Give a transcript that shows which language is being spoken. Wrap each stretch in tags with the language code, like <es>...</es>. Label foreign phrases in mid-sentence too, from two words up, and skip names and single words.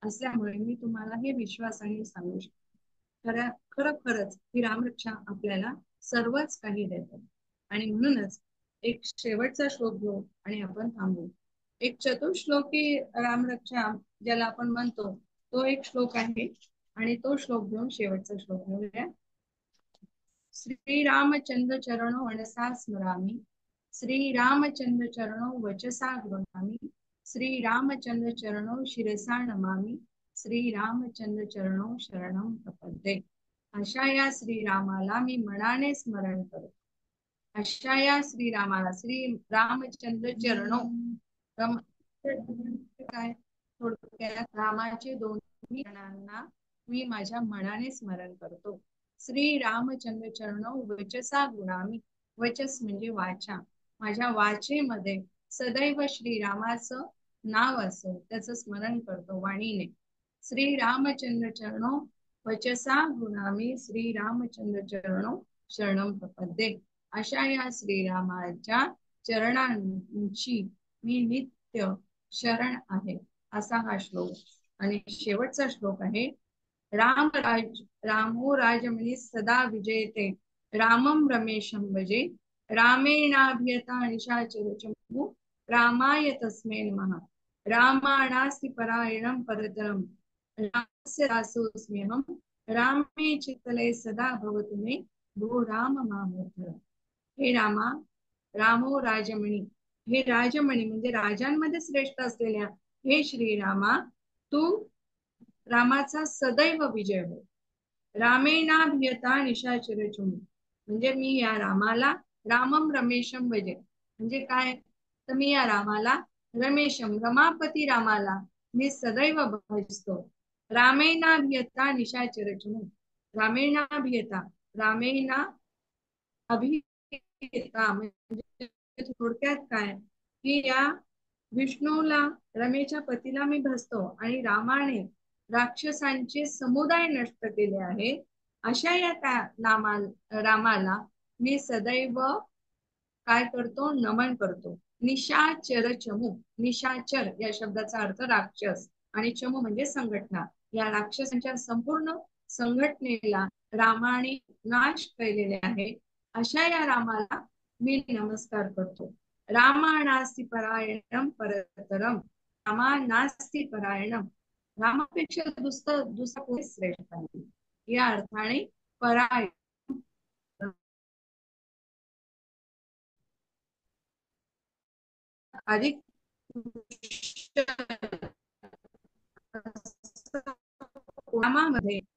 <mr>असल्यामुळे मी तुम्हाला हे विश्वासाने सांगू शकतो, खरंच ही रामरक्षा आपल्याला सर्वच काही देतात. आणि म्हणूनच एक शेवटचा श्लोक घेऊ आणि आपण थांबू. एक चतुश्लोकी रामरक्षा ज्याला आपण म्हणतो, तो एक श्लोक आहे आणि तो श्लोक घेऊन शेवटचा श्लोक घेऊया.</mr> <sa>श्रीरामचंद्र चरणो मनसा स्मरामि, श्रीरामचंद्र चरणो वचसा गृह्णामि, श्रीरामचंद्र चरणो शिरसा नमामि, श्रीरामचंद्र चरणो शरणं प्रपद्ये.</sa> <mr>अशा या श्रीरामाला मी मनाने स्मरण करतो. अशा या श्रीरामाला,</mr> <sa>श्री रामचंद्र चरणो,</sa> <mr>काय थोडक्यात रामाचे दोन्ही चरणांना मी माझ्या मनाने स्मरण करतो.</mr> <sa>श्री रामचंद्र चरणो वचसा गुणामी,</sa> <mr>वचस म्हणजे वाचा, माझ्या वाचेमध्ये सदैव श्रीरामाचं नाव असो, त्याचं स्मरण करतो वाणीने.</mr> <sa>श्री रामचंद्र चरणो वचसा गुणामी, श्री रामचंद्र चरणो शरणं प्रपद्ये.</sa> <mr>अशा या श्रीरामाच्या चरणांची मी नित्य शरण आहे, असा हा श्लोक. आणि शेवटचा श्लोक आहे,</mr> <sa>रामो राजमणी सदा विजयते, रामम रमेशम भजे, रामेणाभियता निशाचर चमू, रामाय तस्मै नमः, रामाणास्ति परायणं परतरम, रामस्य दासोऽस्म्यहं, रामे चित्तले सदा भवतु मे, भो राम मामोधर.</sa> <mr>हे रामा,</mr> <sa>रामो राजमणी,</sa> <mr>हे राजमणी म्हणजे राजांमध्ये श्रेष्ठ असलेल्या हे श्रीरामा, तू रामाचा सदैव विजय हो.</mr> <sa>रामेणाभियता निशाचर चमू,</sa> <mr>म्हणजे मी या रामाला</mr> <sa>रामम रमेशम भजे,</sa> <mr>म्हणजे काय, तर मी या रामाला रमेशम रमापती रामाला मी सदैव भजतो.</mr> <sa>रामेणाभियता निशाचर चमू, रामेणाभियता, रामेणा अभियता</sa> <mr>म्हणजे थोडक्यात काय, की या विष्णूला, रमेच्या पतीला मी भजतो आणि रामाने राक्षसांचे समुदाय नष्ट केले आहे. अशा या रामाला मी सदैव काय करतो, नमन करतो.</mr> <sa>निशाचर चमू,</sa> <mr>निशाचर या शब्दाचा अर्थ राक्षस आणि चमू म्हणजे संघटना, या राक्षसांच्या संपूर्ण संघटनेला रामाने नाश केलेले आहे. अशा या रामाला मी नमस्कार करतो.</mr> <sa>रामा नास्ति परायणम परतरम, रामा नास्ति परायणम,</sa> <mr>रामापेक्षा दुसरा कोणी श्रेष्ठ नाही. या अर्थाने परायण अधिक रामामध्ये</mr>